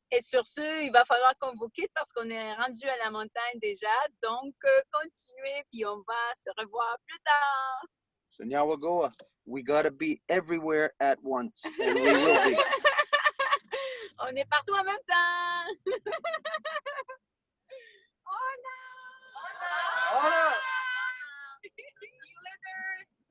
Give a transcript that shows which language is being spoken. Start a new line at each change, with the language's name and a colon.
French: Et sur ce, il va falloir qu'on vous quitte parce qu'on est rendu à la montagne déjà. Donc, continuez, puis on va se revoir plus tard.
English: So Nyawagoa, we got to be everywhere at once, and we will be.
French: On est partout en même temps.
English: Oh no! Oh no! See you later.